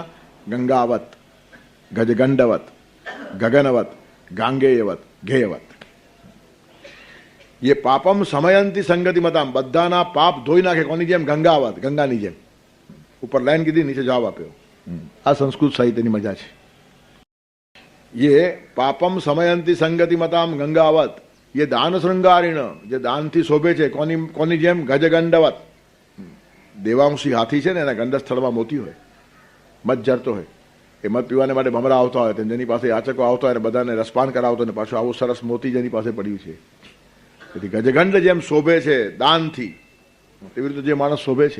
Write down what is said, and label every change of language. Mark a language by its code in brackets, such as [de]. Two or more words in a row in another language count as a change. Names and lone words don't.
[sa] ગંગાવત, ગજગંડવત, ગગનવત, ગાંગેયવત, ઘેયવત. એ પાપમ સમયંતી સંગતિ મતામ, [gu] બધાના પાપ ધોઈ નાખે. કોની જેમ? ગંગાવત, ગંગાની જેમ. ઉપર લાઈન કીધી, નીચે જવાબ આપ્યો. આ સંસ્કૃત સાહિત્યની મજા છે. [sa] ये पापम समयंती संगति मताम गंगावत, ये दान श्रृंगारीण, [gu] જે દાનથી શોભે છે. કોની જેમ? ગજગંડવત. દેવાંશી હાથી છે ને એના ગંડ સ્થળમાં મોતી હોય, મધ જરતો હોય. એ મધ પીવાને માટે ભમરા આવતા હોય, જેની પાસે યાચકો આવતા હોય બધાને રસપાન કરાવતો ને પાછું આવું સરસ મોતી જેની પાસે પડ્યું છે. તેથી ગજગંડ જેમ શોભે છે દાનથી, તેવી રીતે જે માણસ શોભે છે.